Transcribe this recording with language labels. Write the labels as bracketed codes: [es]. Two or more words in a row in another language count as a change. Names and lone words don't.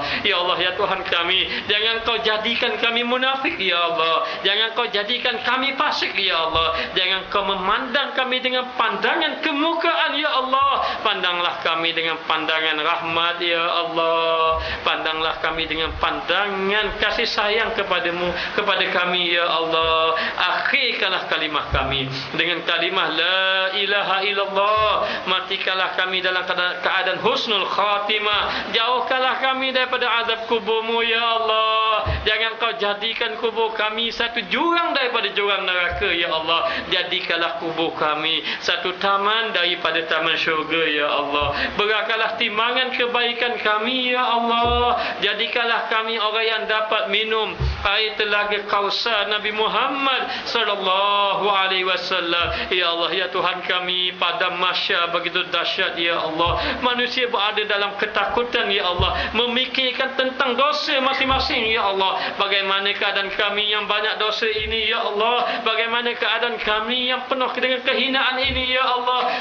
[ms] Ya Allah ya Tuhan kami, jangan Kau jadikan kami munafik ya Allah, jangan Kau jadikan kami fasik ya Allah, jangan Kau memandang kami dengan pandangan kemukaan ya Allah. Pandanglah kami dengan pandangan rahmat ya Allah, pandanglah kami dengan pandangan kasih sayang kepadamu, kepada kami ya Allah. Akhirkanlah kalimah kami dengan kalimah [ar] la ilaha illallah, [ms] matikanlah kami dalam keadaan husnul khatimah, jauhkanlah kami daripada azab kuburmu ya Allah. Jangan Kau jadikan kubur kami satu jurang daripada jurang neraka ya Allah, jadikanlah kubur kami satu taman daripada taman syurga ya Allah. Beratkanlah timbangan kebaikan kami ya Allah, jadikanlah kami orang yang dapat minum air telaga Kausar Nabi Muhammad [ar] sallallahu alaihi wasallam. [ms] Ya Allah ya Tuhan kami, pada mahsyar begitu dahsyat ya Allah, manusia berada dalam ketakutan ya Allah, memikirkan tentang dosa masing-masing ya Allah. Bagaimana keadaan kami yang banyak dosa ini ya Allah, bagaimana keadaan kami yang penuh dengan kehinaan ini ya Allah.